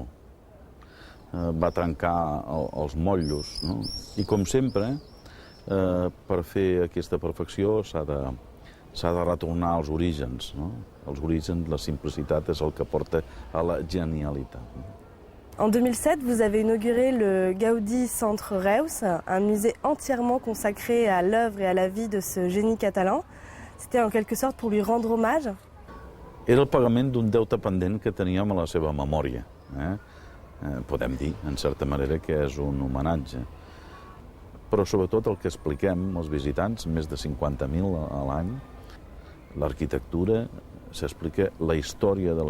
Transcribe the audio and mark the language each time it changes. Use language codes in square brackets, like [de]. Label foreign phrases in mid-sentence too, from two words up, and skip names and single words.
[ca] Va trencar els motllos, no? I com sempre, per fer aquesta perfecció s'ha de retornar als orígens, no? Els orígens, la simplicitat és el que porta a la genialitat. [fr] En 2007, vous avez inauguré le Gaudi Centre Reus, un musée entièrement consacré à l'œuvre et à la vie de ce génie catalan. C'était en quelque sorte pour lui rendre hommage. [ca] Era el pagament d'un deute pendent que teníem a la seva memòria. Podem dir, en certa manera, que és un homenatge. Però sobretot el que expliquem als visitants, més de 50.000 a l'any, l'arquitectura, s'explica la història de la